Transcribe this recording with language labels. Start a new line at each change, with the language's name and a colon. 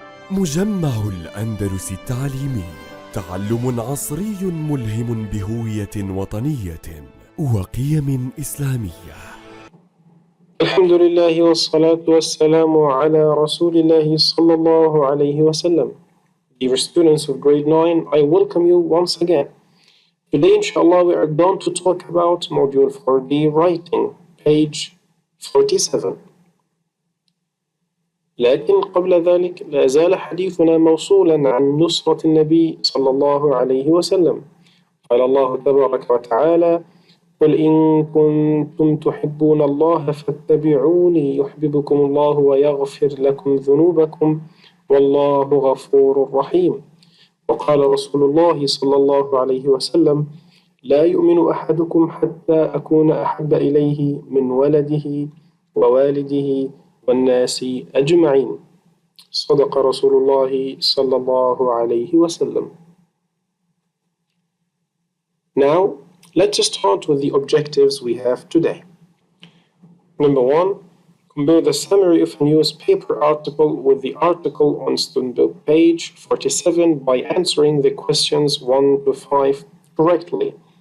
Arabic: مجمع الأندلس التعليمي، تعلم عصري ملهم بهوية وطنية وقيم إسلامية. الحمد لله والصلاة والسلام على رسول الله صلى الله عليه وسلم.
English: Dear students of grade 9, I welcome you once again. Today, inshallah, we are going to talk about module 4D writing, page 47.
Arabic: لكن قبل ذلك لا زال حديثنا موصولا عن نصرة النبي صلى الله عليه وسلم. قال الله تبارك وتعالى: قل إن كنتم تحبون الله فاتبعوني يحببكم الله ويغفر لكم ذنوبكم والله غفور رحيم. وقال رسول الله صلى الله عليه وسلم: لا يؤمن أحدكم حتى أكون أحب إليه من ولده ووالده والناس أجمعين. صدق رسول الله صلى الله عليه وسلم.
English: Now, let's start with the objectives we have today. Number 1, compare the summary of a newspaper article with the article on student book page 47 by answering the questions 1 to 5 correctly.